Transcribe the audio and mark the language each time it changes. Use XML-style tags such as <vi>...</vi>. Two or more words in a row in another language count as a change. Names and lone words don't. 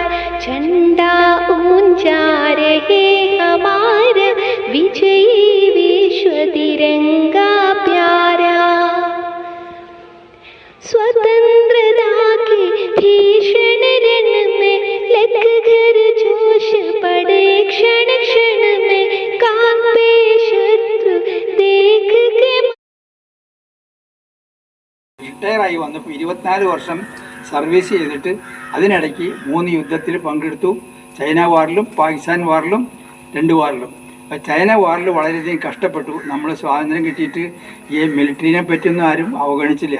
<hi>झंडा ऊंचा रहे हमारा विजयी विश्व तिरंगा प्यारा। स्वतंत्रता के भीषण रण में लग घर जोश पड़े, क्षण क्षण में कांपे शत्रु देख के।</hi> <ml>റിട്ടയറായി വന്നപ്പോൾ 24 വർഷം സർവീസ് ചെയ്തിട്ട് അതിനിടയ്ക്ക് 3 യുദ്ധത്തിൽ പങ്കെടുത്തു. ചൈന വാറിലും പാകിസ്ഥാൻ വാറിലും 2 വാറിലും. അപ്പോൾ ചൈന വാറിൽ വളരെയധികം കഷ്ടപ്പെട്ടു. നമ്മൾ സ്വാതന്ത്ര്യം കിട്ടിയിട്ട് ഈ മിലിറ്ററിനെ പറ്റിയൊന്നും ആരും അവഗണിച്ചില്ല.</ml>